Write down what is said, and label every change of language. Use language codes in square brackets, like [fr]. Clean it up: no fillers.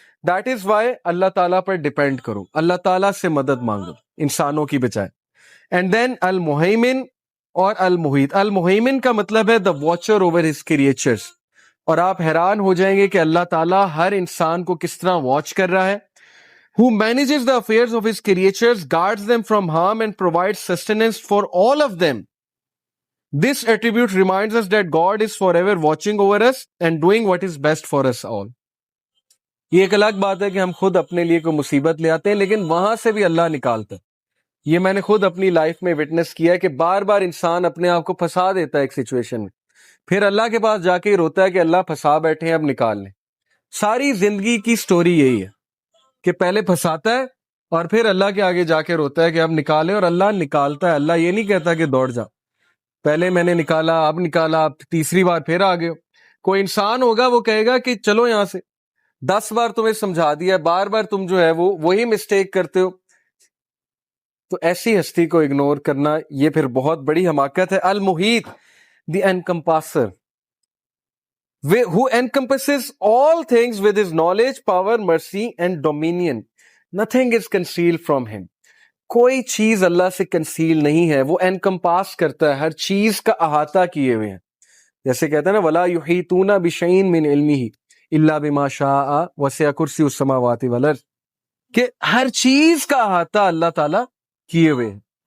[en] that is why [ur] اللہ تعالیٰ پر depend کرو, اللہ تعالیٰ سے مدد مانگو انسانوں کی بجائے. اینڈ دین المہیمن اور المحیط. المہیمن کا مطلب ہے [en] The watcher over his creatures. [ur] اور آپ حیران ہو جائیں گے کہ اللہ تعالیٰ ہر انسان کو کس طرح واچ کر رہا ہے. [en] who manages the affairs of his creatures, guards them from harm and provides sustenance for all of them. This attribute reminds us that God is forever watching over us and doing what is best for us all. [ur] یہ ایک الگ بات ہے کہ ہم خود اپنے لیے کوئی مصیبت لے آتے ہیں, لیکن وہاں سے بھی اللہ نکالتا ہے. یہ میں نے خود اپنی لائف میں وٹنس کیا ہے کہ بار بار انسان اپنے آپ کو پھنسا دیتا ہے ایک سچویشن میں, پھر اللہ کے پاس جا کے ہی روتا ہے کہ اللہ پھنسا بیٹھے ہیں, اب نکال لیں. ساری زندگی کی سٹوری یہی ہے کہ پہلے پھنساتا ہے اور پھر اللہ کے آگے جا کے روتا ہے کہ اب نکالے, اور اللہ نکالتا ہے. اللہ یہ نہیں کہتا کہ دوڑ جا, پہلے میں نے نکالا, اب نکالا, اب تیسری بار پھر آ گئے ہو. کوئی انسان ہوگا وہ کہے گا کہ چلو یہاں سے, 10 بار تمہیں سمجھا دیا, بار بار تم جو ہے وہ وہی مسٹیک کرتے ہو. تو ایسی ہستی کو اگنور کرنا یہ پھر بہت بڑی حماقت ہے. [en] المحیط, the encompasser, who encompasses all things with his knowledge, power, mercy and dominion. Nothing is concealed from him. [ur] کوئی چیز اللہ سے کنسیل نہیں ہے, وہ انکمپاس کرتا ہے, ہر چیز کا احاطہ کیے ہوئے ہیں. جیسے کہتے ہیں نا [ar] وَلَا يُحِيطُونَ بِشَيْءٍ مِّنْ عِلْمِهِ إِلَّا بِمَا شَاءَ وَسِعَ كُرْسِيُّهُ السَّمَاوَاتِ وَالْأَرْضِ. [ur] کہ ہر چیز کا احاطہ اللہ تعالیٰ کیے ہوئے ہیں.